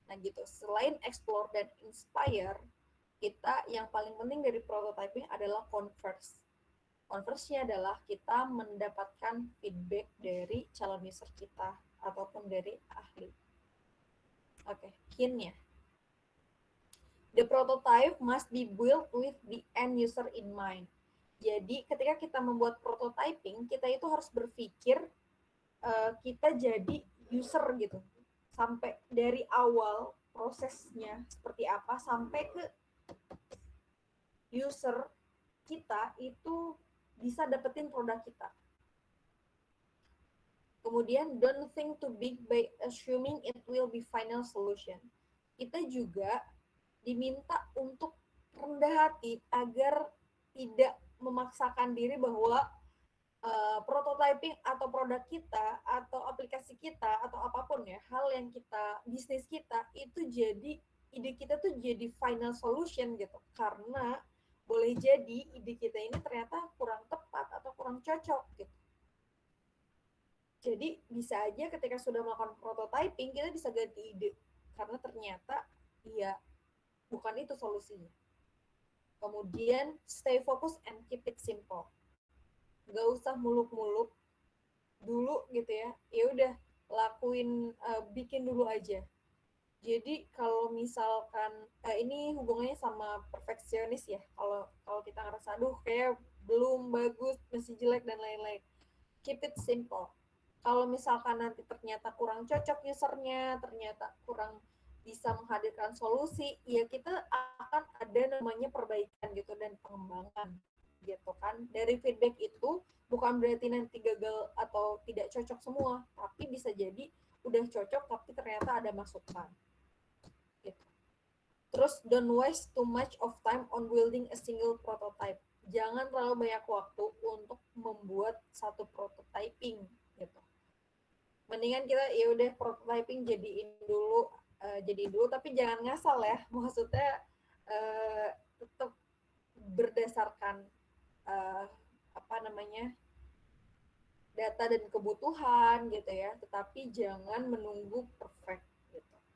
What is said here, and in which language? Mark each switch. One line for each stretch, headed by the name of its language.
Indonesian: Nah gitu, selain explore dan inspire, kita yang paling penting dari prototyping adalah converse. Converse-nya adalah kita mendapatkan feedback dari calon user kita ataupun dari ahli. Oke, hint-nya.
English: The prototype must be built with the end user in mind.
Indonesian: Jadi ketika kita membuat prototyping, kita itu harus berpikir kita jadi user gitu. Sampai dari awal prosesnya seperti apa sampai ke user kita itu bisa dapetin produk kita.
English: Kemudian don't think too big by assuming it will be final solution.
Indonesian: Kita juga diminta untuk rendah hati agar tidak memaksakan diri bahwa prototyping atau produk kita atau aplikasi kita atau apapun ya, hal yang kita bisnis kita itu jadi ide kita tuh jadi final solution gitu. Karena boleh jadi ide kita ini ternyata kurang tepat atau kurang cocok gitu. Jadi bisa aja ketika sudah melakukan prototyping kita bisa ganti ide karena ternyata iya bukan itu solusinya.
English: Kemudian stay focus and keep it simple.
Indonesian: Gak usah muluk-muluk dulu gitu ya. Ya udah lakuin bikin dulu aja. Jadi kalau misalkan ini hubungannya sama perfeksionis ya. Kalau kita ngerasa aduh kayak belum bagus, masih jelek dan lain-lain.
English: Keep it simple.
Indonesian: Kalau misalkan nanti ternyata kurang cocok usernya, ternyata kurang bisa menghadirkan solusi, ya kita akan ada namanya perbaikan gitu dan pengembangan gitu kan. Dari feedback itu bukan berarti nanti gagal atau tidak cocok semua, tapi bisa jadi udah cocok tapi ternyata ada masukan. Gitu.
English: Terus don't waste too much of time on building a single prototype.
Indonesian: Jangan terlalu banyak waktu untuk membuat satu prototyping gitu. Mendingan kita ya udah prototyping jadiin dulu tapi jangan ngasal ya. Maksudnya tetap berdasarkan apa namanya data dan kebutuhan gitu ya, tetapi jangan menunggu perfect gitu.